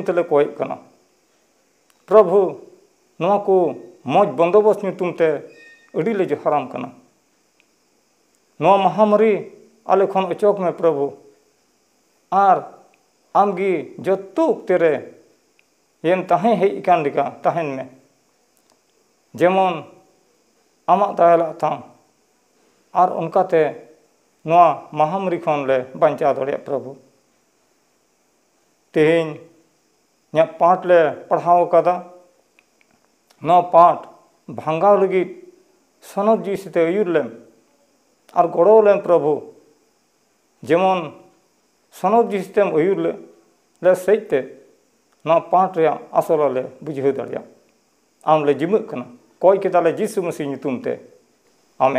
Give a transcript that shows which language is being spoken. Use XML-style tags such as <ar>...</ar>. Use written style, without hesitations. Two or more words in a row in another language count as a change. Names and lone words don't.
<sat>तेले कोय कना प्रभु नोआ को मौज बंदोबस्त ᱧᱩᱛᱩᱢ ते अडिले जो हराम कना नोआ महामारी आले खन अचोक में प्रभु आर आमगी जत्तु तेरे येन ताहें हेज कान लिका ताहेन में जेमन आमा दायला था आर उनकाते नोआ महामारी खन ले बांचा दड़े प्रभु तेहें न्या पाठ ले पढ़ाव कदा नौ पाठ भांगाव लगी सनद जी से अयुर लेम और गड़ो लेम प्रभु जेमन सनद जी से अयुर ले सजते नौ पाठ रे आसल ले बुझे दड़िया आम ले जिमक कना कोय के ताले जिसु मसीह ᱧᱩᱛᱩᱢ ते आमेन।</sat>